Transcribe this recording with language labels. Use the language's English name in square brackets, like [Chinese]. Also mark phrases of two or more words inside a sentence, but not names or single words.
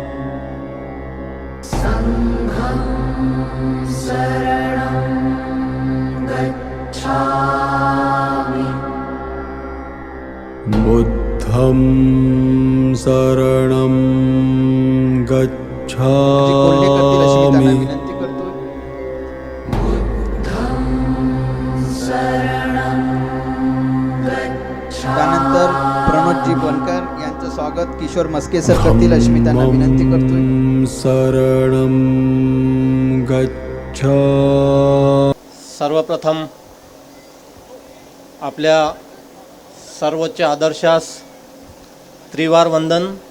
[Pali] संघं शरणं गच्छामि, बुद्धं शरणं गच्छामि, [Marathi] विनंती करतो. [Pali] शरणं गच्छामि, [Marathi] त्यानंतर प्रणोदजी बनकर यांचं स्वागत किशोर मस्के सर करतील अशी मी त्यांना विनंती करतोय. [Pali] शरणं गच्छ [Marathi] सर्वप्रथम आपल्या सर्वोच्च आदर्शास त्रिवार वंदन.